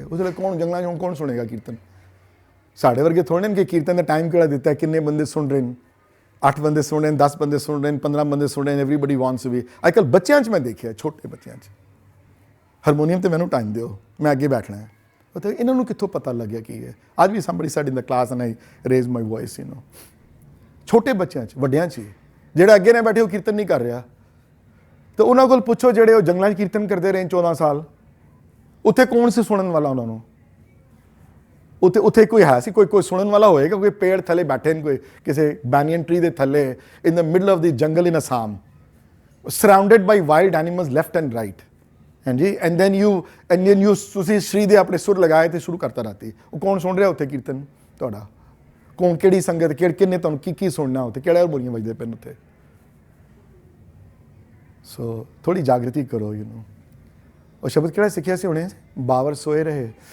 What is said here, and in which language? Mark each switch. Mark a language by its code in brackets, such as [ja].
[pa] ਉਸ ਵੇਲੇ ਕੌਣ ਜੰਗਲਾਂ 'ਚ ਹੁਣ ਕੌਣ ਸੁਣੇਗਾ ਕੀਰਤਨ? ਸਾਡੇ ਵਰਗੇ ਥੋੜ੍ਹੇ ਨੇ ਕਿ ਕੀਰਤਨ ਦਾ ਟਾਈਮ ਕਿਹੜਾ ਦਿੱਤਾ, ਕਿੰਨੇ ਬੰਦੇ ਸੁਣ ਰਹੇ ਨੇ? 8 ਬੰਦੇ ਸੁਣ ਰਹੇ ਨੇ, 10 ਬੰਦੇ ਸੁਣ ਰਹੇ ਨੇ, 15 ਬੰਦੇ ਸੁਣ ਰਹੇ ਨੇ। [en] Everybody wants to be. [pa] ਅੱਜ ਕੱਲ੍ਹ ਬੱਚਿਆਂ 'ਚ ਮੈਂ ਦੇਖਿਆ, ਛੋਟੇ ਬੱਚਿਆਂ 'ਚ ਹਾਰਮੋਨੀਅਮ 'ਤੇ ਮੈਨੂੰ ਟਾਈਮ ਦਿਓ, ਮੈਂ ਅੱਗੇ ਬੈਠਣਾ ਹੈ। ਮਤਲਬ ਇਹਨਾਂ ਨੂੰ ਕਿੱਥੋਂ ਪਤਾ ਲੱਗਿਆ ਕੀ ਹੈ? ਅੱਜ ਵੀ [en] somebody said in the class and I raised my voice, [pa] ਛੋਟੇ ਬੱਚਿਆਂ 'ਚ, ਵੱਡਿਆਂ 'ਚ ਹੀ। ਜਿਹੜਾ ਅੱਗੇ ਨਾ ਬੈਠੇ ਉਹ ਕੀਰਤਨ ਨਹੀਂ ਕਰ ਰਿਹਾ, ਤਾਂ ਉਹਨਾਂ ਕੋਲ ਪੁੱਛੋ ਜਿਹੜੇ ਉਹ ਜੰਗਲਾਂ 'ਚ ਕੀਰਤਨ ਕਰਦੇ ਰਹੇ 14 ਸਾਲ, ਉੱਥੇ ਕੌਣ ਸੀ ਸੁਣਨ ਵਾਲਾ ਉਹਨਾਂ ਨੂੰ? ਉੱਥੇ ਕੋਈ ਹੈ ਸੀ? ਕੋਈ ਸੁਣਨ ਵਾਲਾ ਹੋਏਗਾ? ਕੋਈ ਪੇੜ ਥੱਲੇ ਬੈਠੇ ਨੇ, ਕੋਈ ਕਿਸੇ ਬੈਨੀਅਨ ਟਰੀ ਦੇ ਥੱਲੇ [en] in the middle of the jungle in Assam, surrounded by wild animals left and right, ਹਾਂਜੀ। And then you [pa] ਤੁਸੀਂ ਸ਼੍ਰੀ ਦੇ ਆਪਣੇ ਸੁਰ ਲਗਾਏ ਅਤੇ ਸ਼ੁਰੂ ਕਰਤਾ ਰਾਤੀ। ਉਹ ਕੌਣ ਸੁਣ ਰਿਹਾ ਉੱਥੇ ਕੀਰਤਨ ਤੁਹਾਡਾ? ਕੌਣ, ਕਿਹੜੀ ਸੰਗਤ, ਕਿੰਨੇ ਤੁਹਾਨੂੰ ਕੀ ਸੁਣਨਾ ਉੱਥੇ, ਕਿਹੜੇ ਹਾਰਮੋਨੀਅਮ ਵੱਜਦੇ ਪਏ ਨੇ ਉੱਥੇ? ਸੋ ਥੋੜ੍ਹੀ ਜਾਗਰਤੀ ਕਰੋ। ਉਹ ਸ਼ਬਦ ਕਿਹੜਾ ਸਿੱਖਿਆ ਸੀ ਹੁਣੇ? ਬਾਵਰ ਸੋਏ ਰਹੇ।